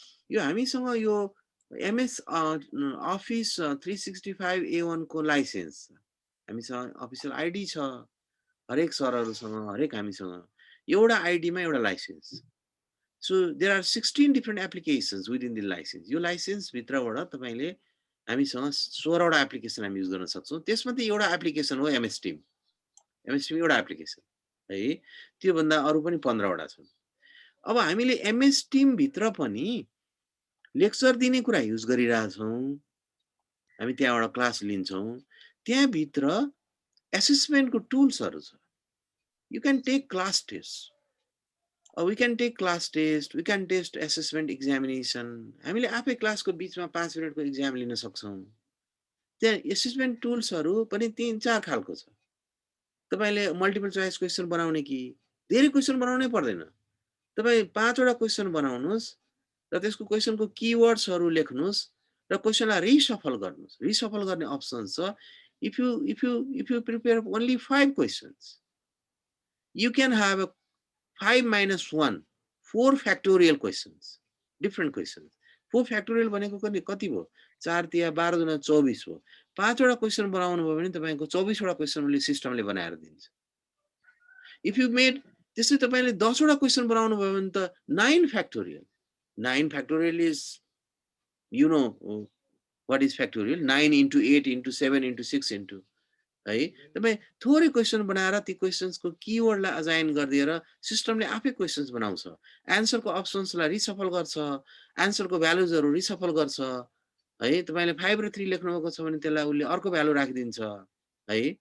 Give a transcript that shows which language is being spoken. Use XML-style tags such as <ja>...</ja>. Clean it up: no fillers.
<ne>यो हामीसँग यो एमएस अफिस 365 A1 को लाइसेन्स हामीसँग अफिसियल आइडी छ। हरेक सरहरूसँग, हरेक हामीसँग एउटा आइडीमा एउटा licence.</ne> <en>So there are 16 different applications within the licence.</en> <ne>यो लाइसेन्सभित्रबाट तपाईँले हामीसँग 16 वटा एप्लिकेसन हामी युज गर्न सक्छौँ। त्यसमध्ये एउटा एप्लिकेसन हो एमएस टिम। एमएस टिम एउटा एप्लिकेसन है। त्योभन्दा अरू पनि 15 वटा छन्। अब हामीले एमएस टिमभित्र पनि लेक्चर दिने कुरा युज गरिरहेछौँ। हामी त्यहाँबाट क्लास लिन्छौँ। त्यहाँभित्र एसेसमेन्टको टुल्सहरू छ।</ne> <en>You can take class test, we can take class test, we can test assessment examination.</en> <ne>हामीले आफै क्लासको बिचमा 5 मिनेटको एक्जाम लिन सक्छौँ। त्यहाँ एसेसमेन्ट टुल्सहरू पनि 3-4 खालको छ। तपाईले मल्टिपल चोइस क्वेशन बनाउने कि धेरै क्वेशन बनाउनै पर्दैन। तपाई 5 वटा क्वेशन बनाउनुस् र त्यसको क्वेशनको कीवर्ड्सहरू लेख्नुस् र क्वेशनलाई रिसफल गर्नुस्। रिसफल गर्ने अप्सन छ।</ne> <en>if you prepare only 5 questions, you can have a 5 minus 1, 4 factorial questions, different questions.</en> <ne>4 factorial भनेको कति भयो? 4 तिया 12 दुना 24 भयो। 5 वटा क्वेशन बनाउनु भयो भने तपाईको 24 वटा क्वेशनले सिस्टमले बनाएर दिन्छ।</ne> <en>if you made</en> <ne>त्यसै तपाईले 10 वटा क्वेशन बनाउनु भयो भने त 9 factorial.</ne> <en>9 factorial is, you know what is factorial? 9 into 8 into 7 into 6 into है।</en> <ne>तपाई थोरै क्वेशन बनाएर ती क्वेशन्सको कीवर्डलाई अजाइन गरिदिएर सिस्टमले आफै क्वेशन्स बनाउँछ। एन्सरको अप्सन्सलाई रिसफल गर्छ, एन्सरको भ्यालुजहरू रिसफल गर्छ है। तपाईले 5 र 3 लेख्नु भएको छ भने त्यसलाई उले अर्को भ्यालु राखिदिन्छ है।</ne>